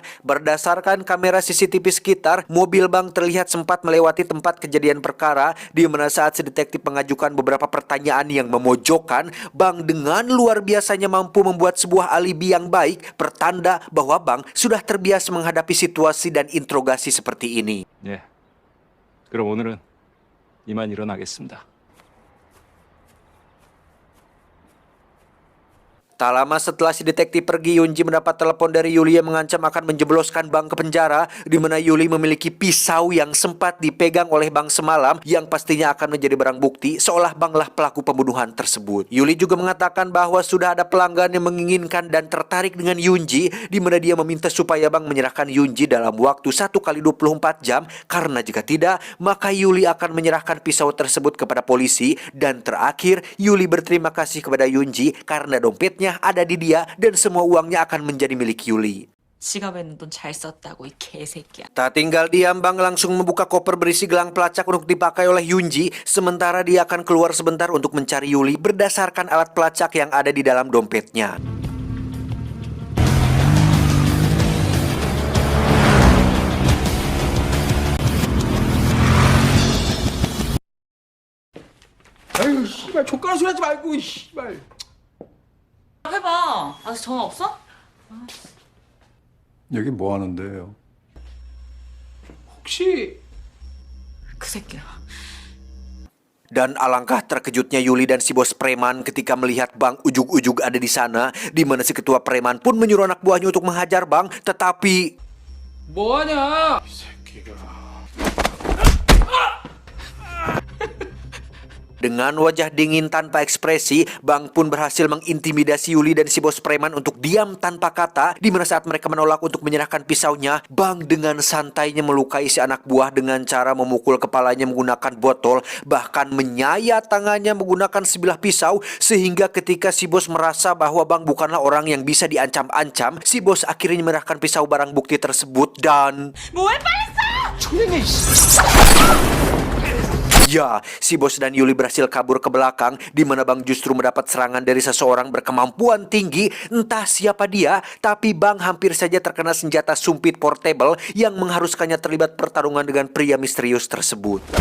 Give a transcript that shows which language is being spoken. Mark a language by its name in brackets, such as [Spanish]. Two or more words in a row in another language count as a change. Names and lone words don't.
[Indonesian] Berdasarkan kamera CCTV sekitar, mobil Bang terlihat sempat melewati tempat kejadian perkara, di mana saat si detektif mengajukan beberapa pertanyaan yang memojokkan, Bang dengan luar biasanya mampu membuat sebuah alibi yang baik, pertanda bahwa Bang sudah terbiasa menghadapi situasi dan interogasi seperti ini. [Korean] 예. 그럼 오늘은 이만 일어나겠습니다. [Indonesian] Tak lama setelah si detektif pergi, Yunji mendapat telepon dari Yuli yang mengancam akan menjebloskan Bang ke penjara, di mana Yuli memiliki pisau yang sempat dipegang oleh Bang semalam, yang pastinya akan menjadi barang bukti seolah Banglah pelaku pembunuhan tersebut. Yuli juga mengatakan bahwa sudah ada pelanggan yang menginginkan dan tertarik dengan Yunji, di mana dia meminta supaya Bang menyerahkan Yunji dalam waktu 1 kali 24 jam, karena jika tidak, maka Yuli akan menyerahkan pisau tersebut kepada polisi. Dan terakhir, Yuli berterima kasih kepada Yunji karena dompetnya ada di dia dan semua uangnya akan menjadi milik Yuli. [Korean] 지갑에 있는 돈 잘 썼다고 이 개새끼야. [Indonesian] Tak tinggal diam, Bang langsung membuka koper berisi gelang pelacak untuk dipakai oleh Yunji, sementara dia akan keluar sebentar untuk mencari Yuli berdasarkan alat pelacak yang ada di dalam dompetnya. [Korean] 아유 씨발 족가라 소리 하지 말고 씨발. 해봐. 아직 전화 없어? 여기 뭐 하는데요? 혹시 그 새끼야. [Indonesian] Dan alangkah terkejutnya Yuli dan si bos preman ketika melihat Bang ujug-ujug ada di sana, di mana si ketua preman pun menyuruh anak buahnya untuk menghajar Bang, tetapi [Korean] 뭐하냐? 이 새끼가. [Indonesian] dengan wajah dingin tanpa ekspresi, Bang pun berhasil mengintimidasi Yuli dan si bos preman untuk diam tanpa kata, di mana saat mereka menolak untuk menyerahkan pisaunya, Bang dengan santainya melukai si anak buah dengan cara memukul kepalanya menggunakan botol, bahkan menyayat tangannya menggunakan sebilah pisau, sehingga ketika si bos merasa bahwa Bang bukanlah orang yang bisa diancam-ancam, si bos akhirnya menyerahkan pisau barang bukti tersebut dan... [Korean] 뭐해 빨리 써! 초행해 씨. [Indonesian] Ya, si bos dan Yuli berhasil kabur ke belakang, di mana Bang justru mendapat serangan dari seseorang berkemampuan tinggi, entah siapa dia, tapi Bang hampir saja terkena senjata sumpit portable yang mengharuskannya terlibat pertarungan dengan pria misterius tersebut.